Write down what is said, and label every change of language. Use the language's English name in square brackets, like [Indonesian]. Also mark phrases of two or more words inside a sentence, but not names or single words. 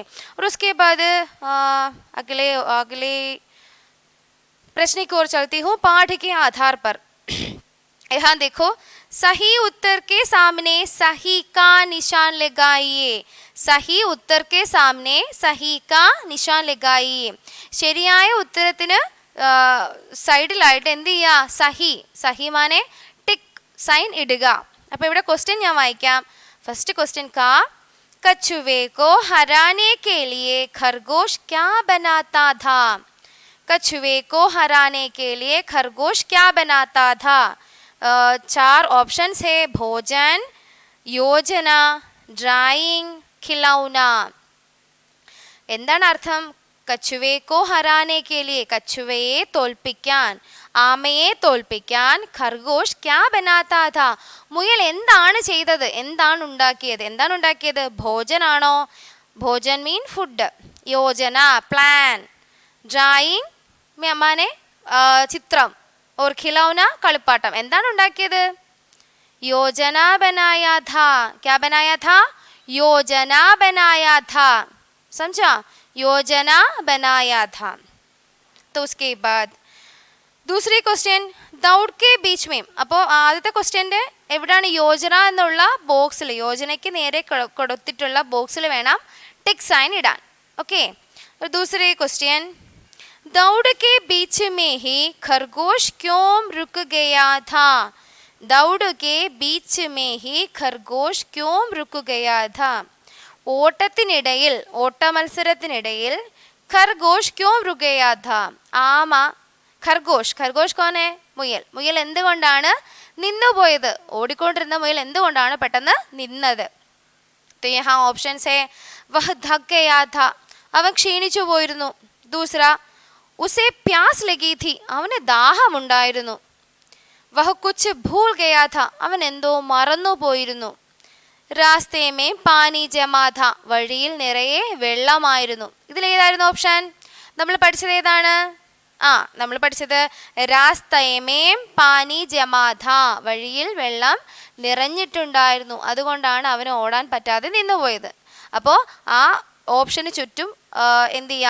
[Hindi] और उसके बाद अगले अगले प्रश्न की ओर चलती हूँ. पाठ के आधार पर यहाँ देखो, सही उत्तर के सामने सही का निशान लगाइए. സഹി उत्तर के सामने സഹി का निशान लगाइए. [Malayalam] ശരിയായ ഉത്തരത്തിന് സൈഡിലായിട്ട് എന്ത് ചെയ്യുക? [Hindi] सही. सही माने [English] tick sign [Hindi] ഇടുക. [Malayalam] അപ്പോൾ ഇവിടെ ക്വസ്റ്റ്യൻ ഞാൻ വായിക്കാം. [English] first question [Hindi] का कछुए को हराने के लिए खरगोश क्या बनाता था? कछुए को हराने के लिए खरगोश क्या बनाता था? 4 ऑप्शंस है. भोजन, योजना, ड्राइंग, खिलौना. [Malayalam] എന്താണ് അർത്ഥം? [Hindi] कछुए को हराने के लिए, [Malayalam] കച്ചുവയെ തോൽപ്പിക്കാൻ, ആമയെ തോൽപ്പിക്കാൻ [Hindi] खरगोश क्या बनाता था, [Malayalam] മുയൽ എന്താണ് ചെയ്തത്? എന്താണ് ഉണ്ടാക്കിയത്? എന്താണ് ഉണ്ടാക്കിയത്? ഭോജനാണോ? ഭോജൻ [English] mean food. [Malayalam] യോജന പ്ലാൻ. ഡ്രായിങ് മാനെ ചിത്രം. [Hindi] और खिलौना [Malayalam] കളിപ്പാട്ടം. എന്താണ് ഉണ്ടാക്കിയത്? [Hindi] योजना बनाया था. क्या बनाया था? योजना बनाया था. समझा? योजना बनाया था. तो उसके बाद दूसरी क्वेश्चन दौड़ के बीच में. [Malayalam] അപ്പോൾ ആദ്യത്തെ ക്വസ്റ്റ്യൻ്റെ എവിടെയാണ് യോജന എന്നുള്ള ബോക്സിൽ, യോജനയ്ക്ക് നേരെ കൊടുത്തിട്ടുള്ള ബോക്സിൽ വേണം [English] tick sign [Malayalam] ഇടാൻ. ഓക്കെ. [Hindi] दूसरे क्वेश्चन दौड़ के बीच में ही खरगोश क्यों रुक गया था? दौड़ के बीच में ही खरगोश क्यों रुक गया था? [Malayalam] ഓട്ടത്തിനിടയിൽ ഓട്ടമത്സരത്തിനിടയിൽ [Hindi] खरगोश क्यों रुकया था? [Malayalam] ആമ ഖർഗോഷ്, ഖർഗോഷ് കോനെ? മുയൽ. മുയൽ എന്തുകൊണ്ടാണ് നിന്നുപോയത്? ഓടിക്കൊണ്ടിരുന്ന മുയൽ എന്തുകൊണ്ടാണ് പെട്ടെന്ന് നിന്നത്? [Hindi] तो यहाँ ऑप्शंस है वह थक गया था, [Malayalam] അവൻ ക്ഷീണിച്ചു പോയിരുന്നു. [Hindi] दूसरा उसे प्यास लगी थी, [Malayalam] അവന് ദാഹമുണ്ടായിരുന്നു. [Hindi] वह कुछ भूल गया था, [Malayalam] അവൻ എന്തോ മറന്നു പോയിരുന്നു. [Hindi] रास्ते में पानी जमा था, [Malayalam] വഴിയിൽ നിറയെ വെള്ളമായിരുന്നു. ഇതിലേതായിരുന്നു ഓപ്ഷൻ? നമ്മൾ പഠിച്ചത് ഏതാണ്? നമ്മൾ പഠിച്ചത് [Hindi] रास्ते में पानी जमा था, [Malayalam] വഴിയിൽ വെള്ളം നിറഞ്ഞിട്ടുണ്ടായിരുന്നു, അതുകൊണ്ടാണ് അവന് ഓടാൻ പറ്റാതെ നിന്നുപോയത്. അപ്പോൾ ആ ഓപ്ഷന് ചുറ്റും എന്ത് ചെയ്യുക?